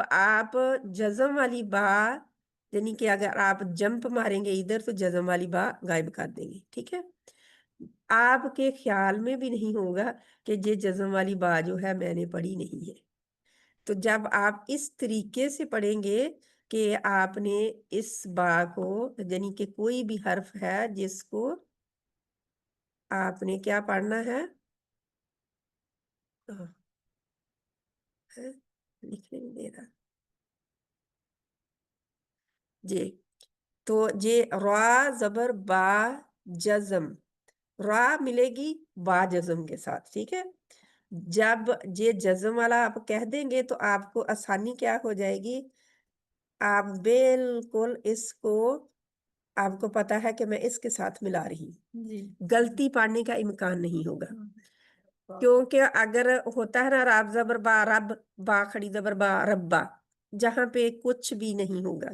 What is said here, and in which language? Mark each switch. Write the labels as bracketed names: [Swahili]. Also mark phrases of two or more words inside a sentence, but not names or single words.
[Urdu] آپ جزم والی با یعنی کہ اگر آپ جمپ ماریں گے ادھر تو جزم والی با غائب کر دیں گے ٹھیک ہے آپ کے خیال میں بھی نہیں ہوگا کہ یہ جزم والی با جو ہے میں نے پڑھی نہیں ہے تو جب آپ اس طریقے سے پڑھیں گے کہ آپ نے اس با کو یعنی کہ کوئی بھی حرف ہے جس کو آپ نے کیا پڑھنا ہے لکھنے نہیں دے رہا جی تو یہ را زبر با جزم را ملے گی با جزم کے ساتھ ٹھیک ہے جب یہ جزم والا آپ کہہ دیں گے تو آپ کو آسانی کیا ہو جائے گی آپ بالکل اس کو، آپ کو پتا ہے کہ میں اس کے ساتھ ملا رہی ہوں, जी غلطی پڑھنے کا امکان نہیں ہوگا. हाँ। کیونکہ اگر ہوتا ہے نا را زبر با، رب با کھڑی زبر با، ربا، جہاں پہ کچھ بھی نہیں ہوگا.